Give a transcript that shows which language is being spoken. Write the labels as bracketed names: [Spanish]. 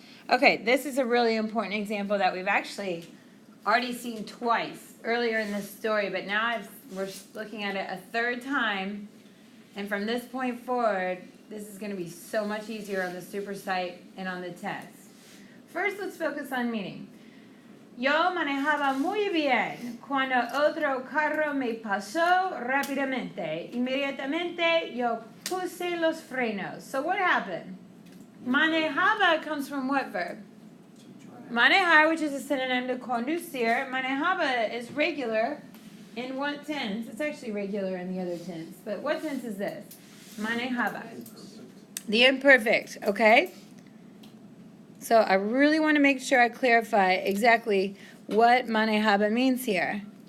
[English] Okay, this is a really important example that we've actually already seen twice earlier in this story, but now we're looking at it a third time, and from this point forward, this is going to be so much easier on the super site and on the test. First, let's focus on meaning. [Spanish] Yo manejaba muy bien cuando otro carro me pasó rápidamente. Inmediatamente yo puse los frenos. [English] So what happened? Manejaba comes from what verb? Manejar, which is a synonym to conducir. Manejaba is regular in what tense? It's actually regular in the other tense. But what tense is this? Manejaba. The imperfect, okay? So I really want to make sure I clarify exactly what manejaba means here.